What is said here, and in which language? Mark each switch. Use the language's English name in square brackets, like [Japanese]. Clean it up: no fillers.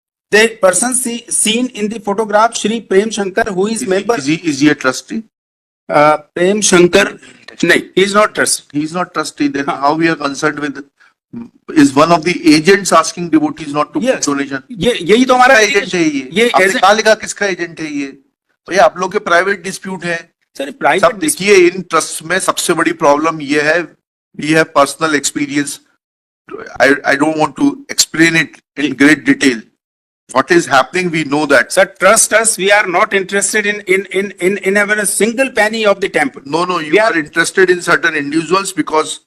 [English] The person seen in the photograph, Shri Prem Shankar, who is member, Is he a trustee? Prem Shankar, no, he is not trustee. He is not trustee. Then how we are concerned with? Is one of the agents asking devotees not to Yes. put donation? [Hindi] यही तो हमारा agent है ये. ये आपने ऐसे कहा लिखा किसका एजेंट है ये? भैया आप लोग के प्राइवेट डिस्प्यूट है. सर सब प्राइवेट देखिए इन ट्रस्ट में सबसे बड़ी प्रॉब्लम ये है. [English] We have personal experience. I don't want to explain it in great detail. What is happening, we know that. Sir, trust us, we are not interested in even a single penny of the temple. No, you We are are- interested in certain individuals because